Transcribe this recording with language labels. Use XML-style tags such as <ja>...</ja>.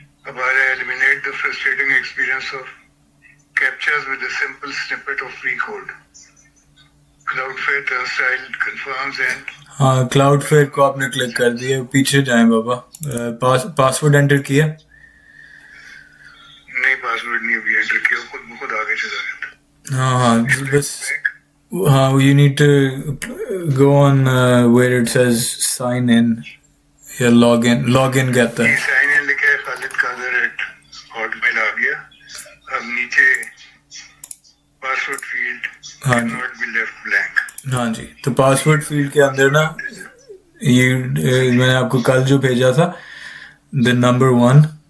<en>अब आ रहा है eliminate the frustrating experience of captchas with a simple snippet of free code Cloudflare Turnstile confirms and.</en> <hi>हाँ क्लाउडफेयर को आपने क्लिक कर दिया पीछे जाएं बाबा पासवर्ड एंटर किया नहीं पासवर्ड नहीं अभी एंटर किया खुद आगे चला गया था।</hi> <en>हाँ बस हाँ you need to go on where it says sign in या log in</en> <hi>कहता है साइन इन लिखा है खालिद कादर @hotmail आ गया। अब नीचे पासवर्ड फील्ड हाँ</hi> <en>Can not be left blank.</en> <hi>हाँ जी तो पासवर्ड फील्ड के अंदर ना ये मैंने आपको कल जो भेजा था द नंबर 1</hi>